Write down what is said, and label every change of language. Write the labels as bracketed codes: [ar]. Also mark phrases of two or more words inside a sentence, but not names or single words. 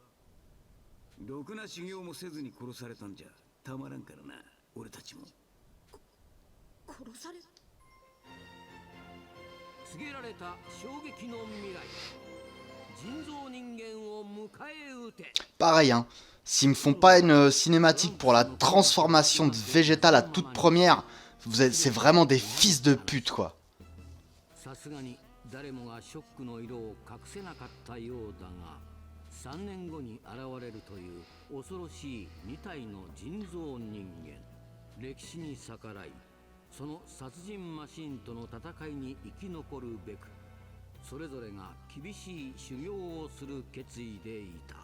[ja] ろくな修行もせずに殺されたんじゃたまらんからな。俺たちも殺され。告げられた衝撃の未来。人造人間を迎え撃て。 [fr] Pareil, hein. S'ils me font pas une cinématique pour la transformation de Vegeta, la toute première, c'est vraiment des fils de pute, quoi. [ja] さすがに誰もがショックの色を隠せなかったようだが、3年後に現れるという恐ろしい2体の人造人間。歴史に逆らい、その殺人マシンとの戦いに生き残るべく、それぞれが厳しい修行をする決意でいた。